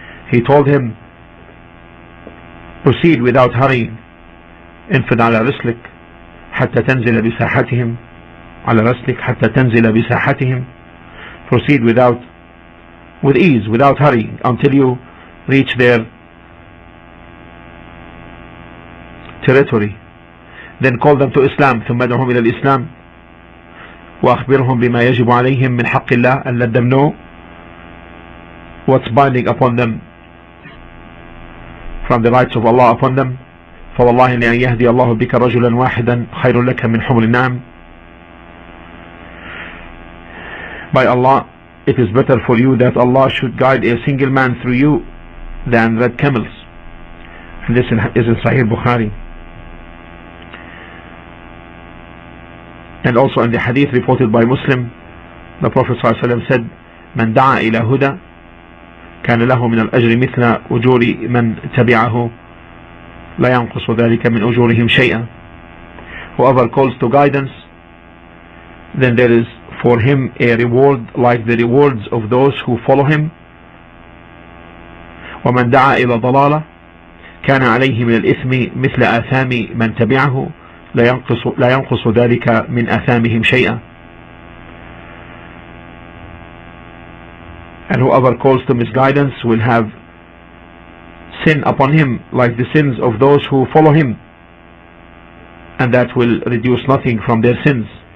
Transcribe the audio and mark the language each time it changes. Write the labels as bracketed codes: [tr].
[en] He told him, proceed without hurrying, [ar] انفذ على رسلك حتى تنزل بساحتهم [en] على رسلك حتى تنزل بساحتهم, proceed with ease, without hurrying, until you reach their territory. Then call them to Islam, [ar] ثم ادعهم إلى الإسلام وأخبرهم بما يجب عليهم من حق الله, [en] and let them know what's binding upon them from the rights of Allah upon them. [ar] فوالله لأن يهدي الله بك رجلا واحدا خير لك من حمر النعم. [en] By Allah, it is better for you that Allah should guide a single man through you than red camels. And this is in Sahih Bukhari. And also in the hadith reported by Muslim, the Prophet ﷺ said, [ar] من دعا إلى هدى كان له من الأجر مثل أجور من تبعه لا ينقص ذلك من أجورهم شيئا. [en] Whoever calls to guidance, then there is for him a reward like the rewards of those who follow him. [ar] ومن دعا إلى ضلالة كان عليه من الإثم مثل آثام من تبعه لا ينقص ذلك من آثامهم شيئا. [en] And whoever calls to misguidance will have sin upon him like the sins of those who follow him, and that will reduce nothing from their sins.